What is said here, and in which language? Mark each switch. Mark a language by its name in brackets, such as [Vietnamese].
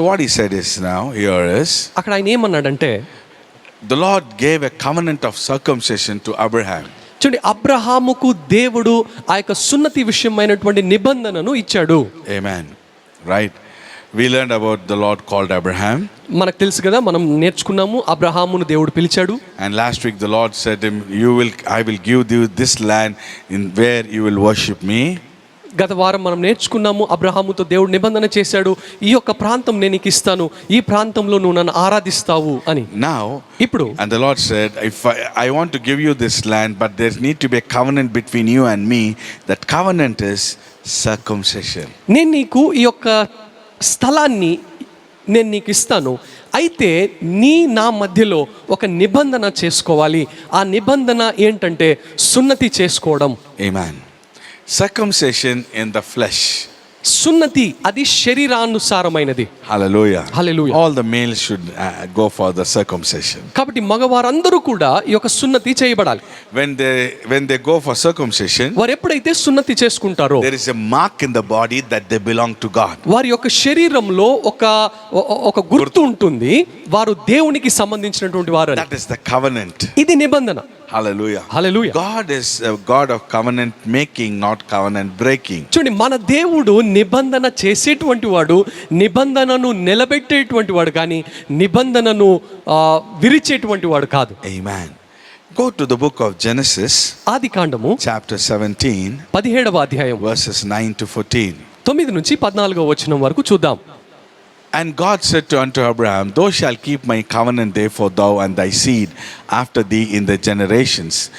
[English] So what he said is now here is [Telugu] అక్కడ ఆయన ఏమన్నాడంటే, [English] the Lord gave a covenant of circumcision to Abraham. [Telugu] చూడండి, అబ్రహాముకు దేవుడు ఆ యొక్క సున్నతి విషయమైనటువంటి నిబంధనను ఇచ్చాడు. [English] Amen. Right. We learned about the Lord called Abraham. [Telugu] మనకు తెలుసు కదా, మనం నేర్చుకున్నాము అబ్రహామును దేవుడు పిలిచాడు. [English] And last week the Lord said to him, I will give you this land in where you will worship me. [Telugu] గత వారం మనం నేర్చుకున్నాము, అబ్రహాముతో దేవుడు నిబంధన చేశాడు, ఈ యొక్క ప్రాంతం నేను నీకు ఇస్తాను, ఈ ప్రాంతంలో నువ్వు నన్ను ఆరాధిస్తావు అని. [English] Now, [Telugu] ఇప్పుడు [English] and the Lord said, if I want to give you this land, but there need to be a covenant between you and me. That covenant is circumcision. [Telugu] నేను నీకు ఈ యొక్క స్థలాన్ని నేను నీకు ఇస్తాను, అయితే నా మధ్యలో ఒక నిబంధన చేసుకోవాలి. ఆ నిబంధన ఏంటంటే సున్నతి చేసుకోవడం. [English] Amen. Circumcision in the flesh. [Telugu] సున్నతి అది శరీరానుసారమైనది. [English] Hallelujah. Hallelujah. All the males should go for the circumcision. [Telugu] కాబట్టి మగవారందరూ కూడా ఈ యొక్క సున్నతి చేయబడాలి. [English] When they go for circumcision, [Telugu] వారు ఎప్పుడైతే సున్నతి చేసుకుంటారో [English] there is a mark in the body that they belong to God. [Telugu] వారి యొక్క శరీరంలో ఒక గుర్తు ఉంటుంది, వారు దేవునికి సంబంధించినటువంటి వారు. [English] That is the covenant. [Telugu] ఇది నిబంధన. [English] Hallelujah. Hallelujah. God is a God of covenant making, not covenant breaking. [Telugu] చూడండి, మన దేవుడు నిబంధన చేసేటువంటి వాడు, నిబంధనను నిలబెట్టేటువంటి వాడు, కానీ నిబంధనను విరిచేటువంటి వాడు కాదు. [English] Amen. Go to the book of Genesis, [Telugu] ఆదికాండము [English] chapter 17, [Telugu] 17వ అధ్యాయం [English] verses 9 to 14. [Telugu] 9 నుంచి 14వ వచనం వరకు చూద్దాం. [English] And God said unto Abraham, Thou shalt keep my covenant, therefore thou and thy seed after thee in the generations.